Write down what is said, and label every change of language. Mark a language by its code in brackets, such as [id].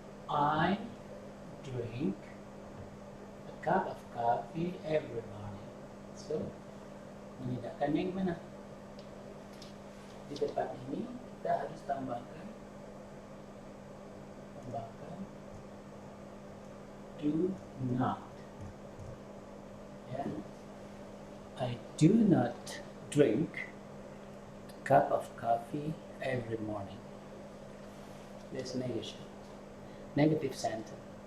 [en] I drink a cup of coffee every morning. [id] So, menidakkannya gimana? Di depan ini kita harus tambahkan do not. Ya. [en] I do not drink a cup of coffee every morning. That's negation. Negative sentence.